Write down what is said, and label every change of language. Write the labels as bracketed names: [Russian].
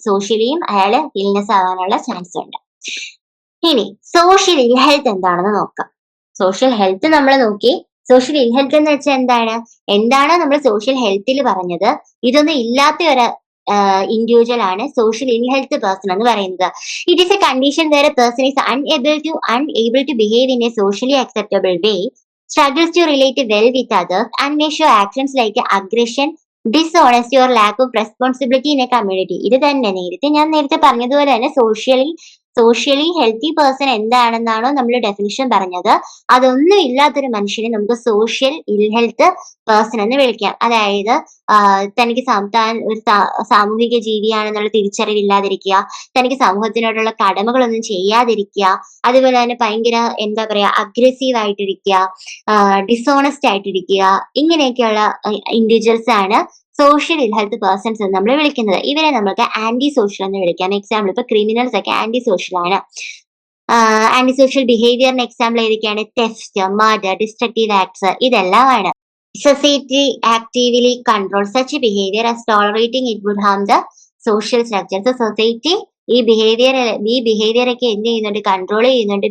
[Malayalam] സോഷ്യലിയും അയാള് ഇൽനെസ് ആവാനുള്ള ചാൻസ് ഉണ്ട്. ഇനി സോഷ്യൽ ഇൽ ഹെൽത്ത് എന്താണെന്ന് നോക്കാം. സോഷ്യൽ ഹെൽത്ത് നമ്മൾ നോക്കി. സോഷ്യൽ ഇൽ ഹെൽത്ത് എന്ന് വെച്ചാൽ എന്താണോ നമ്മൾ സോഷ്യൽ ഹെൽത്തിൽ പറഞ്ഞത്, ഇതൊന്നും ഇല്ലാത്ത ഒരു ഇൻഡിവിജ്വൽ ആണ് സോഷ്യൽ ഇൽ ഹെൽത്ത് പേഴ്സൺ എന്ന് പറയുന്നത്. [English] It is a condition where a person is unable to behave in a socially acceptable way, struggles to relate well with others, and may show actions like aggression, dishonesty or lack of responsibility in a community. [Malayalam] ഇത് തന്നെ ഞാൻ നേരത്തെ പറഞ്ഞതുപോലെ തന്നെ socially healthy person എന്താണെന്നാണോ നമ്മൾ definition പറഞ്ഞത്, അതൊന്നും ഇല്ലാത്തൊരു മനുഷ്യനെ നമുക്ക് സോഷ്യൽ ഇൽ ഹെൽത്ത് പേഴ്സൺ എന്ന് വിളിക്കാം. അതായത് തനിക്ക് താൻ ഒരു സാമൂഹിക ജീവിയാണെന്നുള്ള തിരിച്ചറിവില്ലാതിരിക്കുക, തനിക്ക് സമൂഹത്തിനോടുള്ള കടമകളൊന്നും ചെയ്യാതിരിക്കുക, അതുപോലെ തന്നെ ഭയങ്കര അഗ്രസീവ് ആയിട്ടിരിക്കുക, ഡിസോണസ്റ്റ് ആയിട്ടിരിക്കുക, ഇങ്ങനെയൊക്കെയുള്ള ഇൻഡിവിജ്വൽസ് ആണ് സോഷ്യൽ ഇൽ ഹെൽത്ത് പേഴ്സൺസ് എന്ന് നമ്മൾ വിളിക്കുന്നത്. ഇവരെ നമുക്ക് ആന്റി സോഷ്യൽ എന്ന് വിളിക്കാം. എക്സാമ്പിൾ ഇപ്പൊ ക്രിമിനൽസ് ഒക്കെ ആന്റി സോഷ്യൽ ആണ്. ആന്റി സോഷ്യൽ ബിഹേവിയറിന് എക്സാമ്പിൾ ഏതൊക്കെയാണ്? തെഫ്റ്റ്, മർഡർ, ഡിസ്ട്രക്റ്റീവ് ആക്ട്സ് ഇതെല്ലാമാണ്. [English] Society actively controls such behavior as tolerating it would harm the social structure. So society [Malayalam] ഈ ബിഹേവിയർ ഒക്കെ എന്ത് ചെയ്യുന്നുണ്ട്? കൺട്രോൾ ചെയ്യുന്നുണ്ട്.